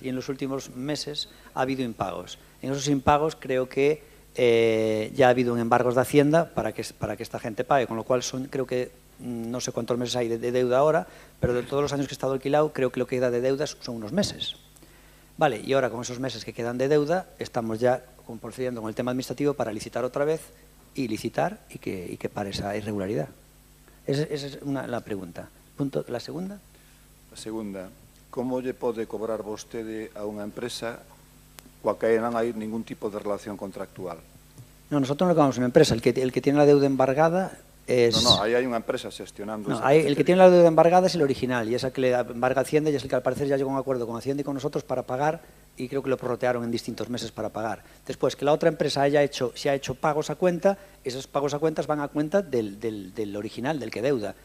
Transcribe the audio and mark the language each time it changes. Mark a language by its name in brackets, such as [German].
[Spanish] Y en los últimos meses ha habido impagos. En esos impagos creo que ya ha habido un embargos de Hacienda para que esta gente pague, con lo cual creo que no sé cuántos meses hay de deuda ahora, pero de todos los años que he estado alquilado, creo que lo que queda de deudas son unos meses. Vale, y ahora con esos meses que quedan de deuda, estamos ya procediendo con el tema administrativo para licitar otra vez y licitar y que pare esa irregularidad. Esa es la pregunta. ¿La segunda? [Galician] La segunda, como lle pode cobrar vostede a unha empresa coa que non hai ningún tipo de relación contractual? [Spanish] No, nosotros no cobramos una empresa. El que tiene la deuda embargada es... No, ahí hay una empresa gestionando... No, el que tiene la deuda embargada es el original y es el que le embarga Hacienda y es el que al parecer ya llegó a un acuerdo con Hacienda y con nosotros para pagar y creo que lo prorrotearon en distintos meses para pagar. Después, que la otra empresa se ha hecho pagos a cuenta, esos pagos a cuentas van a cuenta del original, del que deuda.